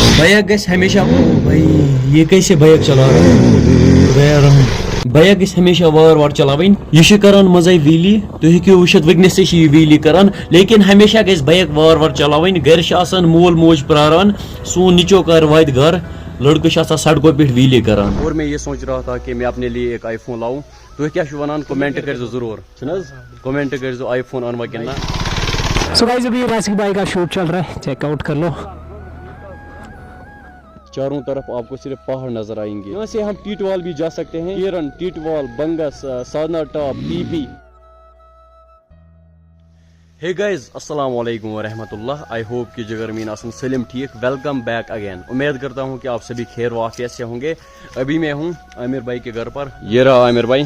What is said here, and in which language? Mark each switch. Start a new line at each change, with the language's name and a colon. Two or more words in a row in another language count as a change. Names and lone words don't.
Kashmiri: بایک گژھِ ہمیشہ
Urdu: بھائی یہ کیسے بایک چلا رہا ہے
Kashmiri: بایک گژھِ ہمیشہ وار وار چلاوٕنۍ یہ چھِ کران مزے ویلی تُہۍ ہیٚکِو وٕچھِتھ وٕنکیٚس تہِ چھِ یہ ویلی کران لیکن ہمیشہ گژھِ بایک وار وار چلاوٕنۍ گرِ چھِ آسان مول موج پراران سون نیچو کر واتہِ گھر لڑکہ چھِ آسان سڑکوں پٮ۪ٹھ ویلی کران
Urdu: اور میں یہ سوچ رہا تھا کہ میں اپنے لیے ایک آئی فون لاؤں
Kashmiri: تُہۍ کیٛاہ چھِو ونان کومنٹ کٔرۍزیو ضروٗر چھُنہٕ حظ کومنٹ کٔرۍزیو آئی فون انوا کِنہٕ نہ
English: so guys
Urdu: ابھی راسک بھائی کا شوٹ چل رہا ہے
English: check out
Urdu: کر لو چاروں طرف آپ کو صرف پہاڑ نظر آئیں گے یہاں سے ہم ٹیٹوال بھی جا سکتے ہیں کیرن ٹیٹوال بنگس سادنا ٹاپ پی پی ہے گائز
Arabic: السلام علیکم ورحمۃ اللہ
English: I hope
Urdu: کہ
Kashmiri: جگر مین آسن سلم ٹھیک
English: welcome back again
Urdu: امید کرتا ہوں کہ آپ سبھی خیر و عافیت سے ہوں گے ابھی میں ہوں عامر بھائی کے گھر پر یہ رہا عامر بھائی